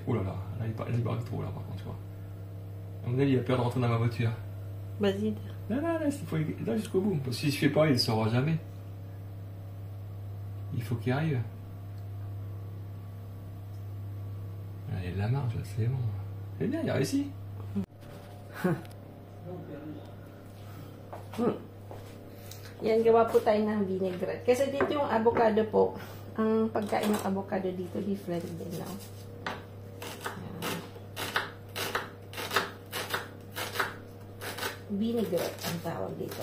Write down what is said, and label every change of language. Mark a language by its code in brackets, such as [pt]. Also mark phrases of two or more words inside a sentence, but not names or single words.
[fr] Oh là là, là il parle trop là par contre, tu vois. À mon avis, il a peur de rentrer dans ma voiture. Vas-y. Non, il faut aller là jusqu'au bout. Parce que si je fais pas, il ne saura jamais. Il faut qu'il arrive. Là, il y a de la marge, c'est bon. C'est bien, il a réussi. [tl] Yan, gawa po tayo ng vinaigrette. Kasi dito yung avocado po, ang pagkain ng avocado dito, [en] different din [tl] lang. Vinaigrette ang tawag dito.